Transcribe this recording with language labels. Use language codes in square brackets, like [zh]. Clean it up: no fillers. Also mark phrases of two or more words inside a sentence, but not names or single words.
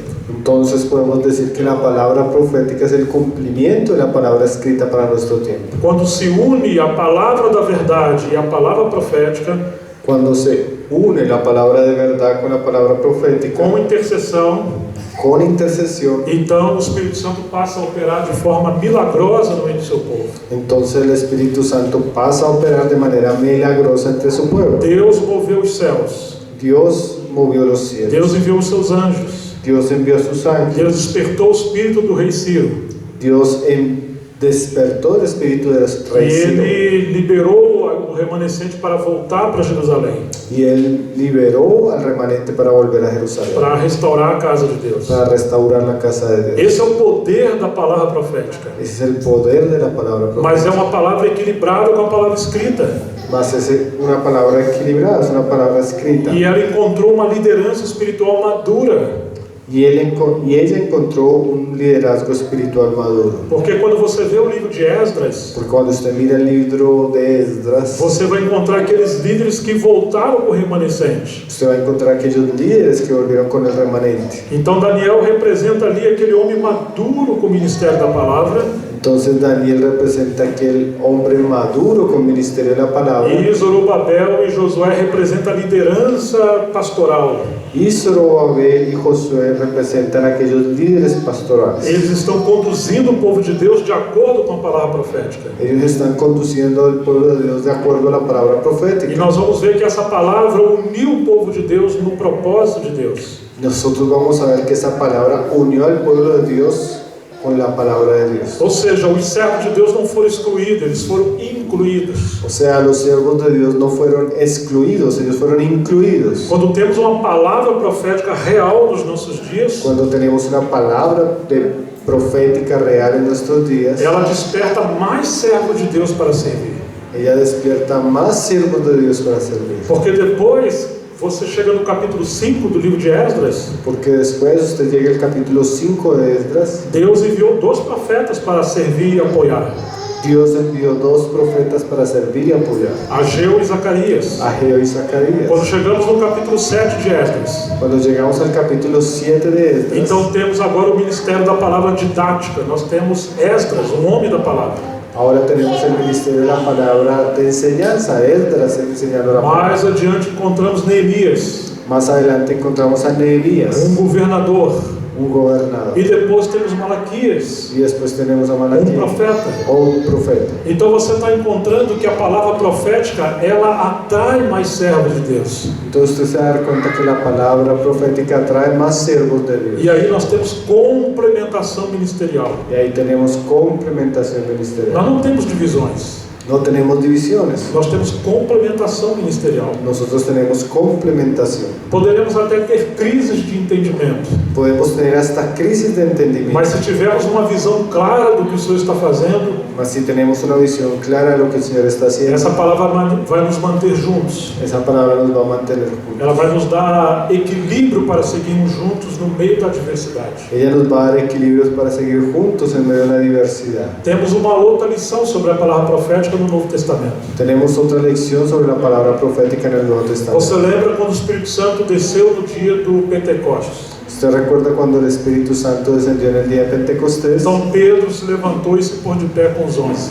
[es] Entonces podemos decir que la palabra profética es el cumplimiento de la palabra escrita para nuestro tiempo. [pt] Quando se une a palavra da verdade e a palavra profética, [es] Cuando se une la palabra de verdad con la palabra profética, [pt] com intercessão, [es] con intercesión, [pt] então o Espírito Santo passa a operar de forma milagrosa no meio do seu povo. [es] entonces el Espíritu Santo pasa a operar de manera milagrosa entre su pueblo. [pt] Deus moveu os céus. [es] Dios movió los cielos. [pt] Deus enviou os seus anjos. [es] Dios envió a sus ángeles. [pt] Deus despertou o espírito do rei Ciro. [es] Dios despertó el espíritu del [pt] E [es] rey Ciro. [pt] ele liberou o remanescente para voltar para Jerusalém, [es] Y él liberó al remanente para volver a Jerusalén, [pt] para restaurar a casa de Deus. [es] para restaurar la casa de Dios. [pt] Esse é o poder da palavra profética. [es] Ese es el poder de la palabra [pt] Mas é [es] profética. [pt] uma palavra equilibrada com a palavra escrita. [es] Mas es una palabra equilibrada, es una palabra escrita. [pt] E ela encontrou uma liderança espiritual madura. [es] Y ella encontró un liderazgo espiritual maduro. [pt] Porque quando você vê o livro de Esdras, [es] Porque cuando usted mira el libro de Esdras, [pt] você vai encontrar aqueles líderes que voltaram com o remanescente. [es] usted va a encontrar aquellos líderes que volvieron con el remanente. [pt] Então Daniel representa ali aquele homem maduro com o ministério da palavra. [es] Entonces Daniel representa aquel hombre maduro con ministerio de la palabra. [pt] E Zorobabel e Josué representam a liderança pastoral. [es] Y Zorobabel y Josué representan aquellos líderes pastorales. [pt] Eles estão conduzindo o povo de Deus de acordo com a palavra profética. [es] Ellos están conduciendo al pueblo de Dios de acuerdo a la palabra [pt] E [es] profética. [pt] nós vamos ver que essa palavra uniu o povo de Deus no propósito de Deus. [es] Nosotros vamos a ver que esa palabra unió al pueblo de Dios con la palabra de Dios. [pt] Ou seja, os servos de Deus não foram excluídos, eles foram incluídos. [es] O sea, los siervos de Dios no fueron excluidos, ellos fueron incluidos. [pt] Quando temos uma palavra profética real nos nossos dias, [es] Cuando tenemos una palabra profética real en nuestros días, [pt] ela desperta mais servos de Deus para servir. [es] ella despierta más siervos de Dios para servir. [pt] Porque depois você chega no capítulo 5 do livro de Esdras, [es] Porque después usted llega al capítulo 5 de Esdras, [pt] Deus enviou 2 profetas para servir e apoiar. [es] Dios envió 2 profetas para servir y apoyar, [pt] Ageu e Zacarias. [es] Ageo y Zacarías. [pt] Quando chegamos no capítulo 7 de Esdras, [es] Cuando llegamos al capítulo 7 de Esdras, [pt] então temos agora o ministério da palavra didática. Nós temos Esdras, o homem da palavra. [es] ahora tenemos el ministerio de la palabra de enseñanza, Esdras enseñando la palabra. [pt] Mais adiante encontramos Neemias, [es] Más adelante encontramos a Nehemías, [pt] governador. [es] un gobernador. [pt] E depois temos Malaquias, [es] Y después tenemos a Malaquías, [pt] profeta. [es] o un profeta. [pt] Então você está encontrando que a palavra profética, ela atrai mais servos de Deus. [es] Entonces usted se da cuenta que la palabra profética atrae más siervos de Dios. [pt] E aí nós temos complementação ministerial. [es] Y ahí tenemos complementación [pt] Nós [es] ministerial. [pt] não temos divisões, [es] No tenemos divisiones, [pt] nós temos complementação ministerial. [es] nosotros tenemos complementación. [pt] Poderemos até ter crises de entendimento, [es] Podemos tener hasta crisis de entendimiento, [pt] mas se tivermos uma visão clara do que o Senhor está fazendo, [es] mas si tenemos una visión clara de lo que el Señor está haciendo, [pt] essa palavra vai nos manter juntos. [es] esa palabra nos va a mantener juntos. [pt] Ela vai nos dar equilíbrio para seguirmos juntos no meio da adversidade. [es] Ella nos va a dar equilibrios para seguir juntos en medio de la diversidad. [pt] Temos uma outra lição sobre a palavra profética no Novo Testamento. [es] Tenemos otra lección sobre la palabra profética en el Nuevo Testamento. [pt] Você lembra quando o Espírito Santo desceu no dia do Pentecostes? [es] ¿Usted recuerda cuando el Espíritu Santo descendió en el día de Pentecostés? [pt] Então Pedro se levantou e se pôs de pé com os 11.